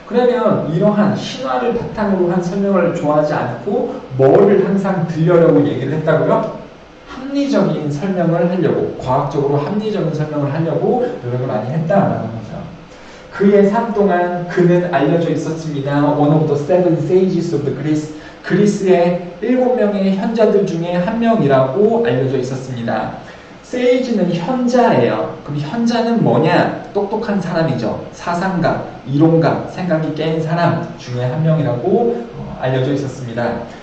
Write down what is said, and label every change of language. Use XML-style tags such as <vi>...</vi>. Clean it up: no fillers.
<ko>그러면 이러한 신화를 바탕으로 한 설명을 좋아하지 않고 뭐를 항상 들려려고 얘기를 했다고요? 합리적인 설명을 하려고, 과학적으로 합리적인 설명을 하려고 노력을 많이 했다라는 거죠. 그의 삶 동안 그는 알려져 있었습니다.</ko> <en>One of the seven sages of the Greece.</en> <ko>그리스의 7명의 현자들 중에 한 명이라고 알려져 있었습니다. 세이지는 현자예요. 그럼 현자는 뭐냐? 똑똑한 사람이죠. 사상가, 이론가, 생각이 깬 사람 중에 한 명이라고 알려져 있었습니다.</ko>